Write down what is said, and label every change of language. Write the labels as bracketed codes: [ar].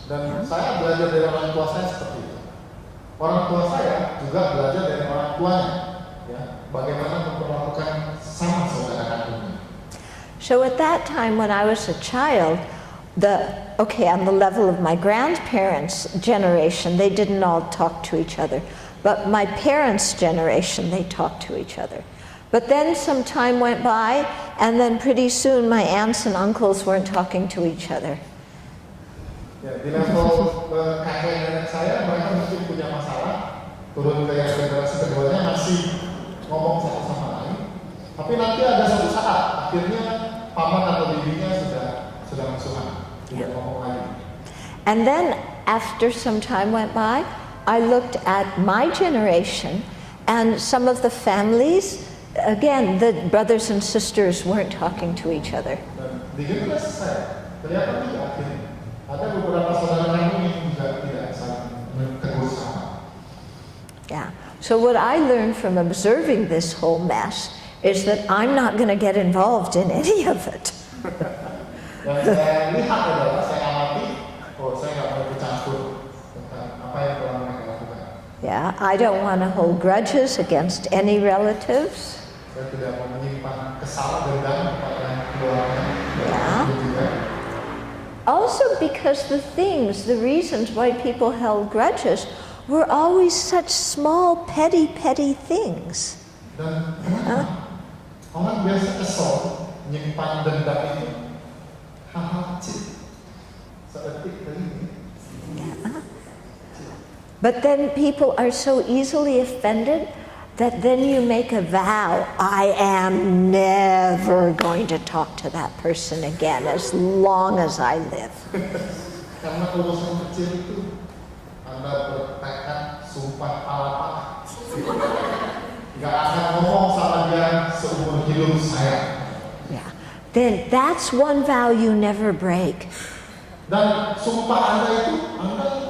[id] Dan saya belajar dari orang tua saya seperti itu. Orang tua saya juga belajar dari orang tuanya, ya, bagaimana memperlakukan sama saudara kandungnya. [en] So at that time when I was a child, on the level of my grandparents' generation, they didn't all talk to each other. But my parents' generation, they talked to each other. But then some time went by, and then pretty soon my aunts and uncles weren't talking to each other. [id] Ya, di level kakek nenek saya, mereka mungkin punya masalah, turun ke yang generasi keduanya masih ngomong satu sama lain. Tapi nanti ada suatu saat, akhirnya paman atau bibinya sudah musuhan, tidak ngomong lagi. [en] And then after some time went by, I looked at my generation, and some of the families, again, the brothers and sisters weren't talking to each other. [id] Dan di generasi saya, ternyata tidak akhirnya. Ada beberapa saudara kami yang juga tidak saling tegur sama. [en] Yeah. So what I learned from observing this whole mess is that I'm not going to get involved in any of it. [id] Yang saya lihat adalah, saya amati, saya nggak mau bercampur tentang apa yang telah mereka lakukan. [en] Yeah, I don't want to hold grudges against any relatives. [id] Saya tidak mau menyimpan kesal dendam kepada keluarga. [en] Yeah. Also because the reasons why people held grudges were always such small, petty things. [id] Dan orang biasa kesal menyimpan dendam itu hal-hal kecil, sedetik dari ini. [en] But then people are so easily offended that then you make a vow, I am never going to talk to that person again as long as I live. [id] Karena urusan kecil itu Anda bertekad sumpah palapa, nggak akan ngomong sama dia seumur hidup saya. [en] Yeah. Then that's one vow you never break. [id] Dan sumpah Anda itu Anda